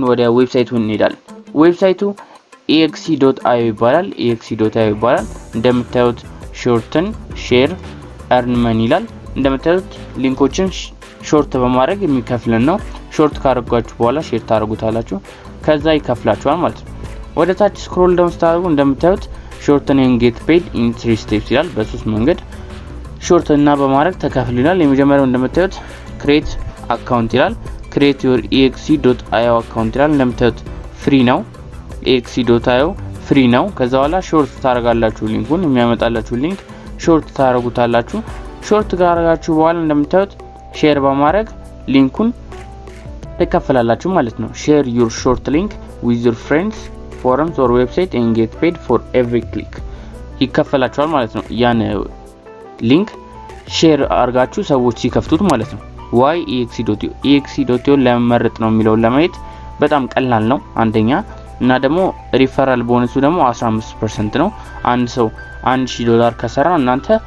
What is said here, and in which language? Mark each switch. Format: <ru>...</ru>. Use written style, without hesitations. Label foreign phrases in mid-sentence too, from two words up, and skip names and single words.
<am>ወደ ዌብሳይቱ እንሄዳለን። ዌብሳይቱ exe.io ይባላል። exe.io ይባላል። እንደምታዩት</am> <en>shorten share earn money</en> <am>ይላል። እንደምታዩት ሊንኮችን ሾርት በማድረግ የሚከፍለን ነው። ሾርት ካረጋችሁ በኋላ ሼር ታረጉታላችሁ፣ ከዛ ይከፍላችኋል ማለት ነው። ወደ ታች</am> <en>scroll down</en> <am>ስታደርጉ እንደምታዩት ሾርትን</am> <en>and get paid in 3 steps</en> <am>ይላል። በሶስት መንገድ ሾርት እና በማድረግ ተከፍሉናል። የመጀመሪያው እንደምታዩት</am> <en>create account</en> <am>ይላል።</am> <en>create your exe.io account</en> <am>ይላል። እንደምታዩት ፍሪ ነው። exe.io ፍሪ ነው። ከዛ በኋላ ሾርት ታረጋላችሁ። ሊንኩን የሚያመጣላችሁ ሊንክ ሾርት ታረጉታላችሁ። ሾርት ካረጋችሁ በኋላ እንደምታዩት ሼር በማድረግ ሊንኩን ተከፈላላችሁ ማለት ነው። ሼር</am> <en>your short link with your friends, forums or website and get paid for every click</en> <am>ይከፈላችኋል ማለት ነው። ያን ሊንክ ሼር አርጋችሁ ሰዎች ሲከፍቱት ማለት ነው። why exe.io exe.io ለመመረጥ ነው የሚለው ለማየት በጣም ቀላል ነው አንደኛ፣ እና ደግሞ ሪፈራል ቦነሱ ደግሞ 15% ነው። አንድ ሰው $1000 ከሰራ እናንተ</am>